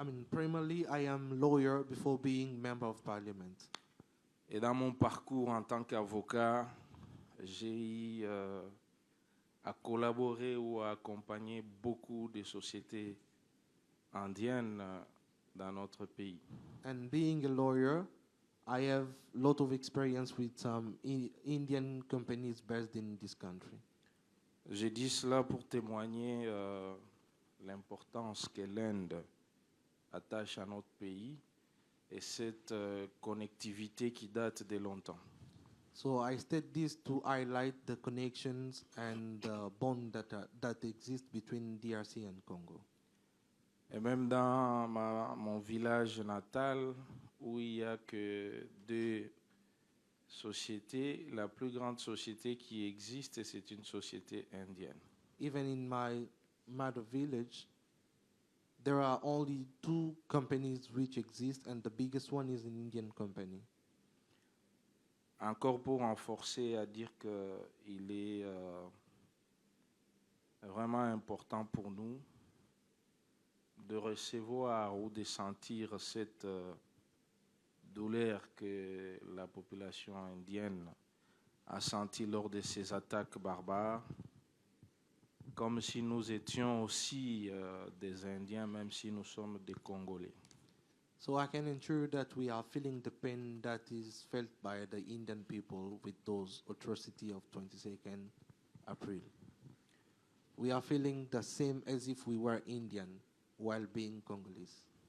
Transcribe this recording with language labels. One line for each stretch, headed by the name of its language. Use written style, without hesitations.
English: Primarily, I am lawyer before being member of parliament.
French: Et dans mon parcours en tant qu'avocat, j'ai eu à collaborer ou à accompagner beaucoup de sociétés indiennes dans notre pays.
English: And being a lawyer, I have a lot of experience with some Indian companies based in this country.
French: Je dis cela pour témoigner l'importance que l'Inde attache à notre pays et cette connectivité qui date de longtemps.
English: So I state this to highlight the connections and the bond that exist between DRC and Congo.
French: Et même dans mon village natal, où il n'y a que 2 sociétés, la plus grande société qui existe, c'est une société indienne.
English: Even in my mother village, there are only 2 companies which exist, and the biggest one is an Indian company.
French: Encore pour renforcer à dire qu'il est vraiment important pour nous de recevoir ou de sentir cette douleur que la population indienne a sentie lors de ces attaques barbares, comme si nous étions aussi des Indiens, même si nous sommes des Congolais.
English: So I can ensure that we are feeling the pain that is felt by the Indian people with those atrocities of 22nd April. We are feeling the same as if we were Indian while being Congolese.